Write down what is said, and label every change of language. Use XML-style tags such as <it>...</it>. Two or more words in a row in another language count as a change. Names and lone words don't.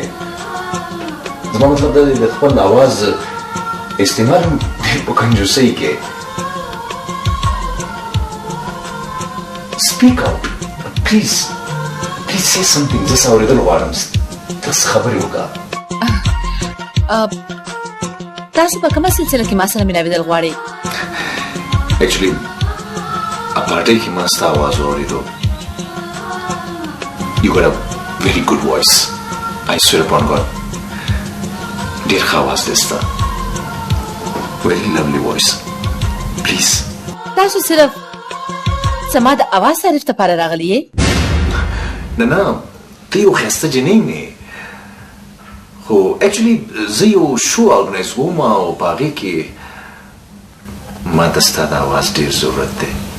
<ps>زما مطلب دا دی د خپل اواز استعمال هم ډېر په کنجوسۍ کې.</ps> <en>speak out please please say something.</en> <ps>زه څه اورېدل غواړم. ته څه خبرې وکړه. تاسو په کومه سلسله کې ما سره ملاوېدل غواړئ؟ ایکچولی پارټۍ کې ما ستا اواز واورېدو.</ps> <en>You got a very good voice. I swear upon God.</en> <ps>ډېر ښه اواز دی ستا.</ps> <en>Very lovely voice. Please.</en> <ps>تاسو صرف زما د اواز تعریف لپاره راغلي یې؟ نه نه ته یو ښایسته جنۍ نه یې. خو ایکچولی زه یو</ps> <en>show organize</en> <ps>کوم او په هغې کې ما ته ستا د اواز ډېر ضرورت دی.</ps>